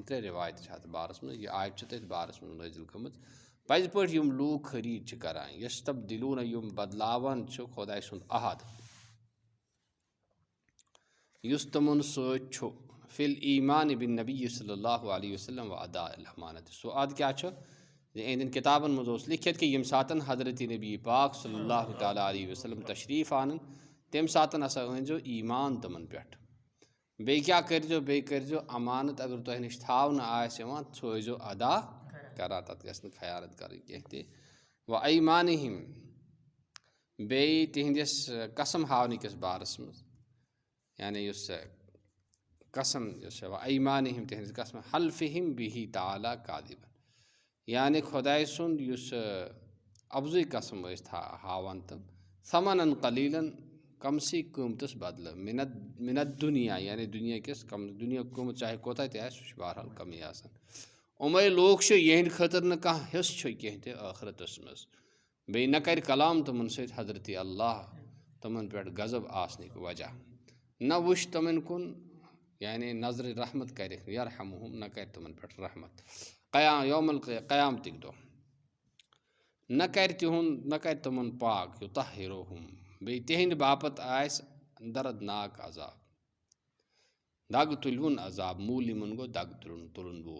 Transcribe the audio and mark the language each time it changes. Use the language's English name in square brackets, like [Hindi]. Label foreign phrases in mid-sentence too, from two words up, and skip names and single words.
[Kashmiri] त्रे रिवायत अत बारस मज, यह आयत तथ बारस मज नाजिल गमज। पज पे लूक खरीद करान यस्तब्दिलून यम बदलावन खुदाई सुंद अहद युस तमन सो फिल ईमान बिन नबी [Arabic] صلى الله عليه وسلم [Kashmiri] व अदा अमानत। सो अद क्या इन किताबन मज लिखित कि यम सातन हजरत नबी पाक [Arabic] صلى الله تعالى عليه وسلم [Kashmiri] तशरीफ़ आनन तम सातन हसा अनजो ईमान तमन पे, बे क्या करजो अमानत अगर तुह नश थावन थोजो अदा करा, तथ गस खयानत कर कह। [Arabic] وأيمانهم [Kashmiri] बे तिहंदिस कसम हावन किस बारस मज, यानी कसम [Arabic] وأيمانهم [Kashmiri] तिहंदिस कसम [Arabic] حلفهم به تعالى كاذبين, [Kashmiri] यानी खुदाई सुंद अफजुई कसम हावन तम [Arabic] ثمنا قليلا [Kashmiri] कमसी कीमतस बदल [Arabic] من الدنيا, [Kashmiri] यानी दुनिया किस कम दुनिया कीमत चाहे कोता तह बहरहाल कमी आसान। उमे लोग यहद खतर न कह हिस कह आखरतस मज, बे न कर कलाम तमन सत हजरत अल्लाह तमन पे गजब आसनिक वजह, न वुश तमन कुन यानी नजर रहमत कर यरहमुहुम, न कर तमन पे रहमत यौमल क़यामतिक दो, न कर तमन पाक युतहिरुहुम, बे तिहंद बापत आस दर्दनाक अजाब, दग तुलवन अजाब, मूलिमन गो दग तुलन वोल।